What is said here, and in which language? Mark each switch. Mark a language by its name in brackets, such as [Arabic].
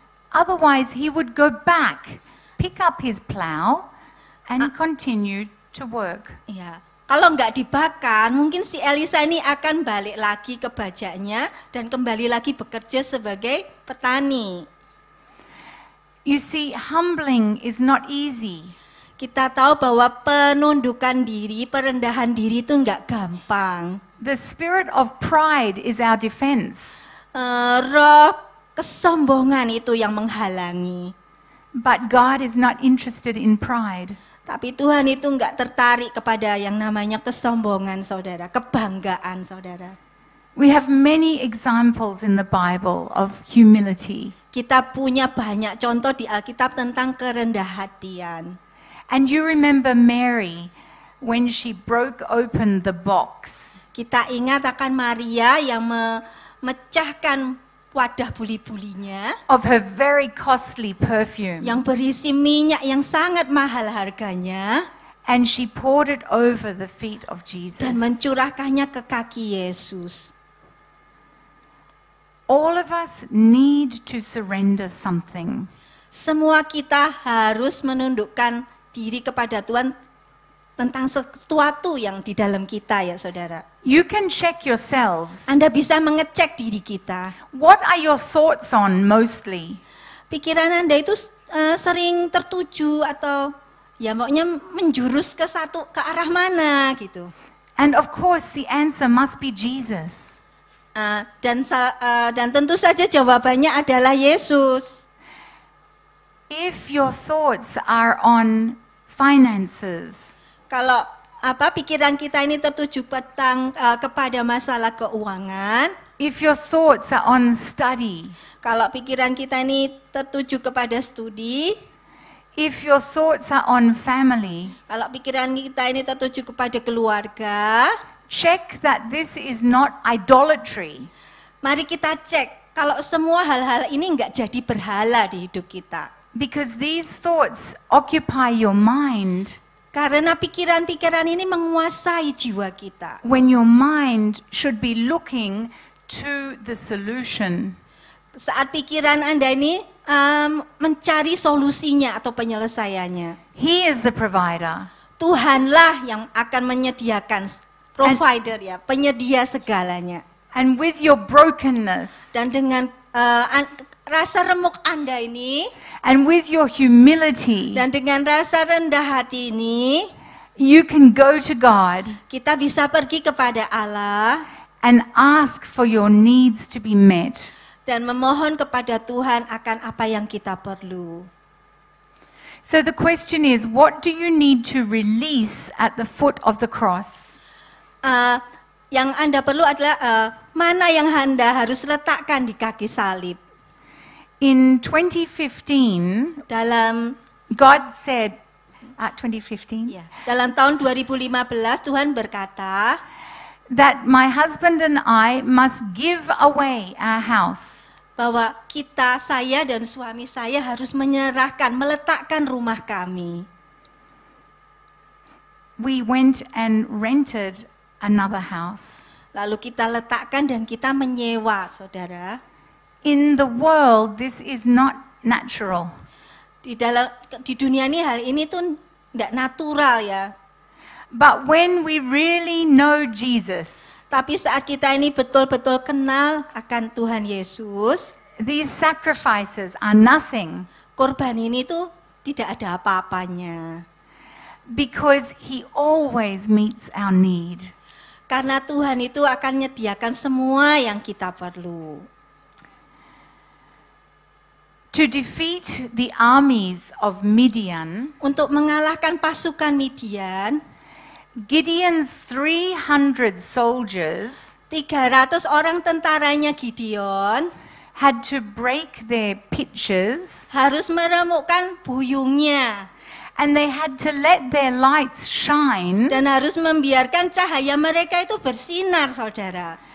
[English] Otherwise, he would go back, pick up his plow, and continue to work. [Indonesian] Ya, kalau nggak dibakar, mungkin si Elisa ini akan balik lagi ke bajaknya dan kembali lagi bekerja sebagai petani. [English] You see, humbling is not easy. [Indonesian] Kita tahu bahwa penundukan diri, perendahan diri itu nggak gampang. [English] The spirit of pride is our defense. [Indonesian] Roh kesombongan itu yang menghalangi. [English] But God is not interested in pride. [Indonesian] Tapi Tuhan itu nggak tertarik kepada yang namanya kesombongan, saudara, kebanggaan, saudara. [English] We have many examples in the Bible of humility. [Indonesian] Kita punya banyak contoh di Alkitab tentang kerendah hatian. [English] And you remember Mary when she broke open the box. [Indonesian] Kita ingat akan Maria yang memecahkan wadah buli-bulinya [English] Of her very costly perfume. [Indonesian] yang berisi minyak yang sangat mahal harganya [English] And she poured it over the feet of Jesus. [Indonesian] dan mencurahkannya ke kaki Yesus. [English] All of us need to surrender something. [Indonesian] Semua kita harus menundukkan diri kepada Tuhan tentang sesuatu yang di dalam kita ya saudara. [English] You can check yourselves. [Indonesian] Anda bisa mengecek diri kita. [English] What are your thoughts on mostly? [Indonesian] Pikiran Anda itu sering tertuju atau ya maunya menjurus ke arah mana gitu. [English] And of course the answer must be Jesus. [Indonesian] Dan tentu saja jawabannya adalah Yesus. [English] If your thoughts are on finances, [Indonesian] Kalau pikiran kita ini tertuju kepada masalah keuangan, [English] if your thoughts are on study, [Indonesian] kalau pikiran kita ini tertuju kepada studi, [English] if your thoughts are on family, [Indonesian] kalau pikiran kita ini tertuju kepada keluarga, [English] check that this is not idolatry. [Indonesian] mari kita cek kalau semua hal-hal ini enggak jadi berhala di hidup kita. [English] Because these thoughts occupy your mind. [Indonesian] Karena pikiran-pikiran ini menguasai jiwa kita. [English] When your mind should be looking to the solution. [Indonesian] Saat pikiran Anda ini mencari solusinya atau penyelesaiannya. [English] He is the provider. [Indonesian] Tuhanlah yang akan menyediakan, provider ya, penyedia segalanya. [English] And with your brokenness, [Indonesian] Dan dengan rasa remuk Anda ini, [English] and with your humility, [Indonesian] dan dengan rasa rendah hati ini, [English] you can go to God [Indonesian] kita bisa pergi kepada Allah [English] and ask for your needs to be met. [Indonesian] dan memohon kepada Tuhan akan apa yang kita perlu. [English] So the question is, what do you need to release at the foot of the cross? [Indonesian] Yang Anda perlu adalah mana yang Anda harus letakkan di kaki salib. [English] In 2015, [Indonesian] Dalam [English] God said, 2015, [Indonesian] ya, dalam tahun 2015 Tuhan berkata [English] that my husband and I must give away our house. [Indonesian] bahwa saya dan suami saya harus menyerahkan, meletakkan rumah kami. [English] We went and rented another house. [Indonesian] Lalu kita letakkan dan kita menyewa, saudara. [English] In the world, this is not natural. [Indonesian] Di dunia ini hal ini tuh tidak natural ya. [English] But when we really know Jesus, [Indonesian] Tapi saat kita ini betul-betul kenal akan Tuhan Yesus, [English] these sacrifices are nothing [Indonesian] korban ini tuh tidak ada apa-apanya. [English] because He always meets our need. [Indonesian] Karena Tuhan itu akan menyediakan semua yang kita perlu. [English] To defeat the armies of Midian, [Indonesian] Untuk mengalahkan pasukan Midian, [English] Gideon's 300 soldiers [Indonesian] 300 orang tentaranya Gideon [English] had to break their pitchers [Indonesian] harus meremukkan buyungnya [English] and they had to let their lights shine [Indonesian] dan harus membiarkan cahaya mereka itu bersinar, saudara.